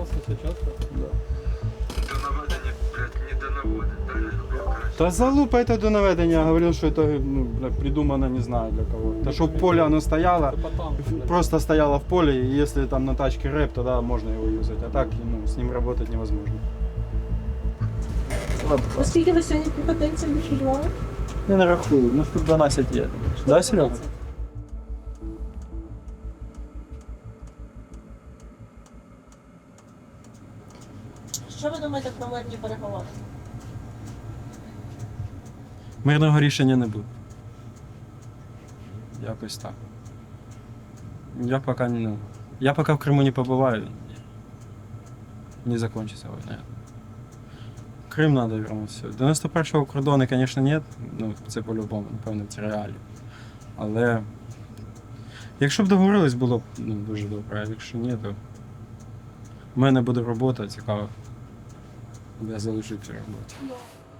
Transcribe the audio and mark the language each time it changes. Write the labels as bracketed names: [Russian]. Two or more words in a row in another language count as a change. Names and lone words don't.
[Russian] Та залупа это [Ukrainian] до наведення, [Russian] я говорил, что это придумано не знаю для кого. То, что в поле оно стояло, просто стояло в поле, и если там на тачке рэп, тогда можно его юзать. А так с ним работать невозможно. [Ukrainian] Наскільки ви сьогодні піхотинців відчували? Я не рахую, ну штук 12 є. Да, Серега? Що ви думаєте про мирні переговори? Мирного рішення не буде. Якось так. Я поки в Криму не побуваю, [Russian] не закончится война. [Ukrainian] Крим треба вернутися. 91-го кордону, звісно, нет. Ну, це по-любому, напевно, це реалії. Але якщо б договорились, було б дуже добре, а якщо ні, то в мене буде робота цікава. Я залишусь цю роботу.